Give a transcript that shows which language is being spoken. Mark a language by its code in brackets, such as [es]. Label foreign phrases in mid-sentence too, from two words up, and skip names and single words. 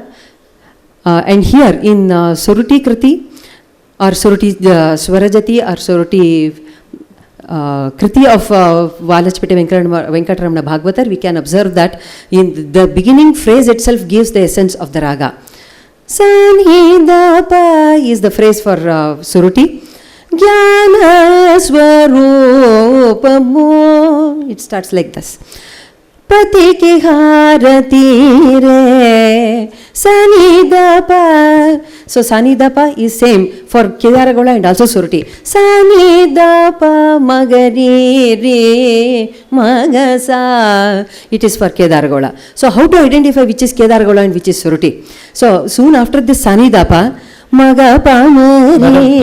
[en] And here in Suruti kriti or Suruti Swarajati or Suruti kriti of Valachpete Venkataramana Bhagavatar, we can observe that in the beginning phrase itself gives the essence of the raga. Sanhidapa is the phrase for Suruti. Jnana Swarupamo. It starts like this. Pati ki harati re Sanidapa. So Sanidapa is same for Kedaragola and also Suruti. Sanidapa Magari re Magasa. It is for Kedaragola. So how to identify which is Kedaragola and which is Suruti? So soon after this Sanidapa Magapa Mari.